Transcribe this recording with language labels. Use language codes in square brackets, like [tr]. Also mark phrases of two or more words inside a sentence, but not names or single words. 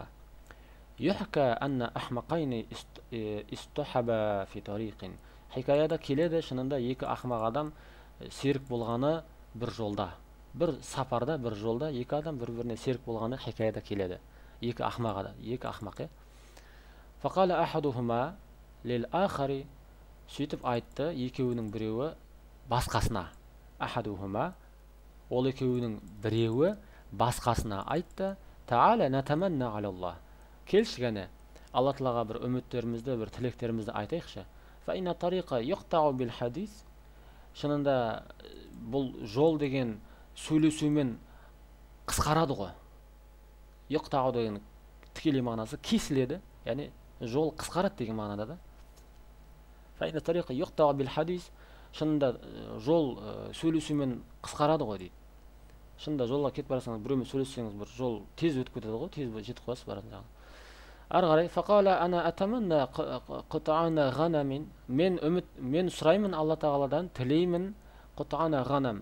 [ar] يحكى أن أحمقين اصطحبا في طريق. [kk] Хикаяда келеді, шынында екі ақмақ адам серік болғаны бір жолда, бір сапарда, бір жолда екі адам бір-біріне серік болғаны хикаяда келеді. Екі ақмақ, е. [ar] فقال أحدهما للآخر, [kk] сөйтіп айтты екеуінің біреуі басқасына. Ахадухума, ол екеуінің біреуі басқасына айтты: [ar] تعال نتمنى على الله. [kk] Келші гәне, Алла Тағалаға бір үміттерімізді, бір тілектерімізді айтайықшы. [ar] فإن الطريق يقطع بالحديث. [kk] Шынында бұл жол деген сөйлесумен қысқарады ғой. Юқтау деген тікелей мағынасы кесіледі, яғни жол қысқарады деген мағынада да. [ar] فإن الطريق يقطع بالحديث. [kk] Шынында жол сөйлесумен қысқарады ғой дейді. Шынында жолға кетіп барасаңыз, біреумен сөйлессеңіз, бір жол тез өтіп кетеді ғой, тез жетіп қаласыз баратын жағына. Ары қарай, [ar] فقال أنا أتمنى قطيع غنم. [kk] Мен сұраймын Алла Тағаладан, тілеймін [ar] قطيع غنم.